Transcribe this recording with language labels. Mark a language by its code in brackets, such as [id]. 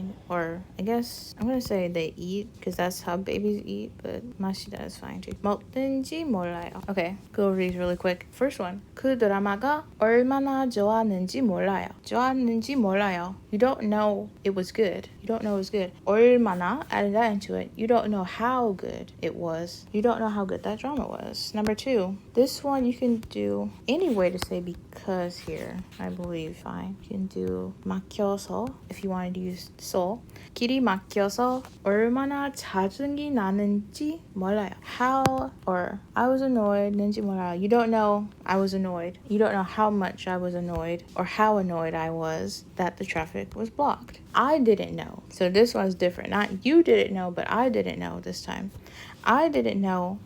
[en] Or I guess I'm gonna say they eat because that's how babies eat, but 마시다 is fine too. [ko] 먹든지 몰라요. [en] Okay, go over these really quick. First one. [ko] 그 드라마가 얼마나 좋았는지 몰라요. 좋았는지 몰라요. [en] You don't know it was good. You don't know it was good. 얼마나, added that into it. You don't know how good it was. You don't know how good that drama was. Number two, this one you can do any way to say because here, I believe, fine. You can do 막혀서 if you wanted to use 서. [ko] 길이 막혀서 얼마나 짜증이 나는지 몰라요. [en] How or I was annoyed 는지 몰라요. You don't know I was annoyed. You don't know how much I was annoyed or how annoyed I was that the traffic was blocked. I didn't know. So this one's different. Not you didn't know, but I didn't know this time. I didn't know.